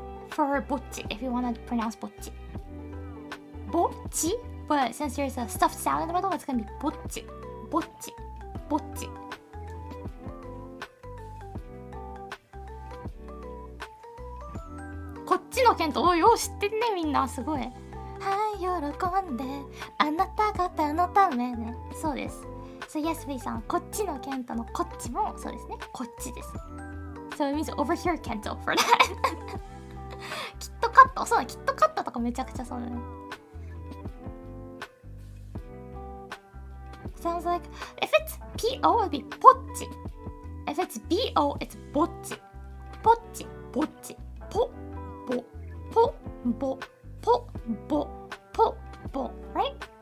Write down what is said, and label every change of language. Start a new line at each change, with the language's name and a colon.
English: For bocchi, if you want to pronounce bocchi. Bocchi? But since there's a stuffed sound in the middle, it's going to be bocchi. Bocchi. Bocchi.
Japanese: Kochi no ken to, oh, yo, 知ってるね、みんな。すごい。はい、喜んで、あなた方のためね。そうです。
English: So yes,
Japanese: フェイさん、こっちのケントのこっちもそうですね。こっちです。
English: So it means over here, Kento for that.
Japanese: キットカット、そうだ、キットカットとかめちゃくちゃそうだね。
English: Sounds like if it's PO, it'd be ポッチ。 If it's BO, it's ぼっち。
Japanese: ポッチ、ぼっち。ポ、ボ、ポ、ボ、ポ、ボ、ポ、ボ、
English: right?